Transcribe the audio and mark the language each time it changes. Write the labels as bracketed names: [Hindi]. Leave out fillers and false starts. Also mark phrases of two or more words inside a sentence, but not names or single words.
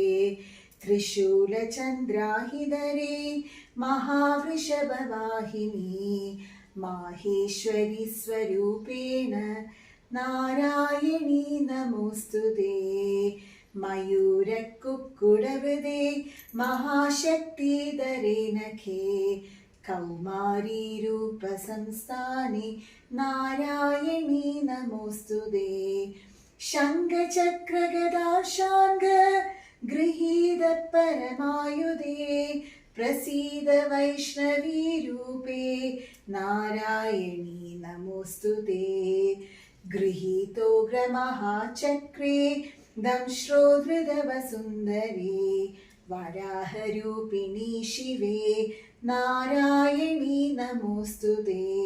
[Sanskrit] त्रिशूलचन्द्राहिधरे महावृषभवाहिनी माहेश्वरी स्वरूपेण नारायणी नमोस्तुते मयूरकुक्कुटवृदे महाशक्तिधरे नखे कौमारी रूपसंस्थाने नारायणी नमोस्तुते നമോസ്തുതേ. ശംഖചക്രഗദാശാംഗ ഗൃഹീത പരമായുധേ പ്രസീദ വൈഷ്ണവീ രൂപേ നാരായണീ നമോസ്തുതേ. ഗൃഹീതോഗ്രമഹാചക്രേ ദംശ്രോധൃതവസുന്ദരേ വരാഹരൂപിണീ ശിവേ നാരായണീ നമോസ്തുതേ.